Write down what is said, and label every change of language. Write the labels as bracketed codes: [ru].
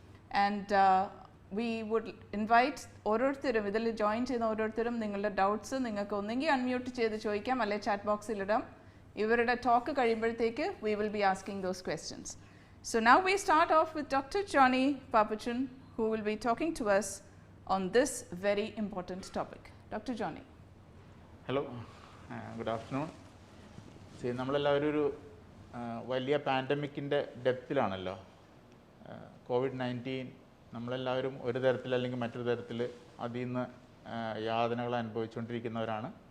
[en] And we would invite [ml] ഓരോരുത്തരും ഇതിൽ join ചെയ്യുന്ന ഓരോരുത്തരും നിങ്ങളുടെ doubts നിങ്ങൾക്ക് ഒന്നെങ്കിൽ unmute ചെയ്ത് ചോദിക്കാം അല്ലെങ്കിൽ chat box ൽ ഇടാം. ഇവരുടെ talk കഴിയുമ്പോഴത്തേക്ക് [en] we will be asking those questions. So now we start off with Dr. Johnny Papachan, who will be talking to us on this very important topic. Dr. Johnny. Hello, good afternoon. [ml] See, നമ്മളെല്ലാവരും ഒരു വലിയ പാൻഡമിക്കിൻ്റെ ഡെപ്തിലാണല്ലോ. COVID-19 നമ്മളെല്ലാവരും ഒരു തരത്തിൽ അല്ലെങ്കിൽ മറ്റൊരു തരത്തിൽ അതിൽ നിന്ന് യാതനകൾ അനുഭവിച്ചുകൊണ്ടിരിക്കുന്നവരാണ്.